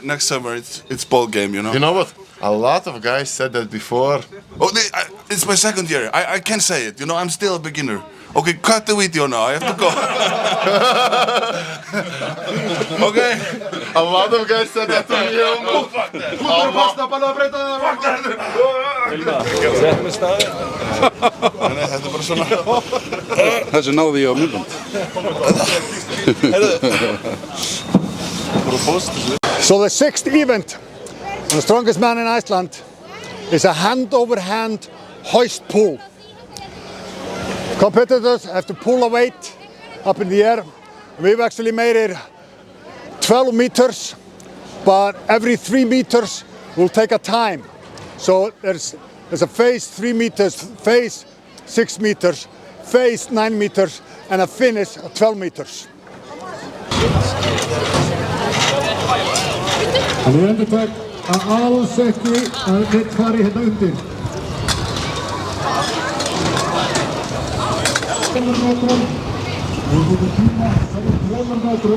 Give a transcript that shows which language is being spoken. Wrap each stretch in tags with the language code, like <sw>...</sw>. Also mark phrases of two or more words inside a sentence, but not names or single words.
<en>Next summer it's ball game, you know. You know what? A lot of guys said that before. Oh, it's my second year. I can say it. You know, I'm still a beginner. Okay, cut the video now. I have to go. Okay. A lot of guys said that to me.</en> <is>Þetta er bara svona. Þessu náði ég á myndband.</is> <en>So the sixth event on the strongest man in Iceland is a hand-over-hand hoist pull. Competitors have to pull a weight up in the air. We've actually made it 12 meters, but every 3 meters will take a time. So there's a phase 3 meters, phase 6 meters, phase 9 meters, and a finish at 12 meters.</en> <is>En ég endurtek að alls ekki að þitt fari hérna undir. 500 metrum, við getum tíma sem 200 metrum.</is>